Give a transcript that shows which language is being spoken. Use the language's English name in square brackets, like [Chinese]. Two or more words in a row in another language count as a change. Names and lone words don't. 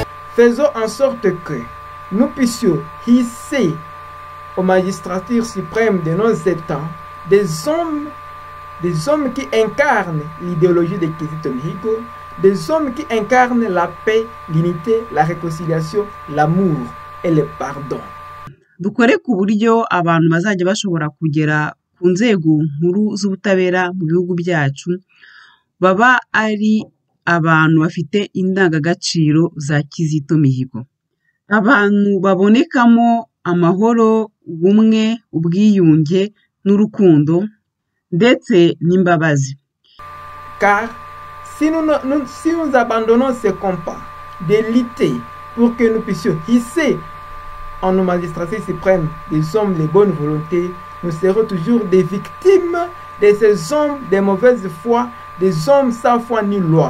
[French] Faisons en sorte que nous puissions hisser aux magistratures suprêmes de nos États des hommes qui incarnent l'idéologie de Kizito Mihigo, des hommes qui incarnent la paix, l'unité, la réconciliation, l'amour et le pardon. [Kinyarwanda] dukore ku buryo abantu bazajya bashobora kugera ku nzego nkuru z'ubutabera mu bihugu byacu baba ari abantu bafite indangagaciro za Kizito Mihigo, abantu babonekamo amahoro, ubumwe, ubwiyunge n'urukundo ndetse n'imbabazi. [French] Car si nous abandonnons ce combat de lutter pour que nous puissions hisser en nos magistratures suprêmes des hommes de bonne volonté, nous serons toujours des victimes de ces hommes de mauvaise foi, des hommes sans foi ni loi.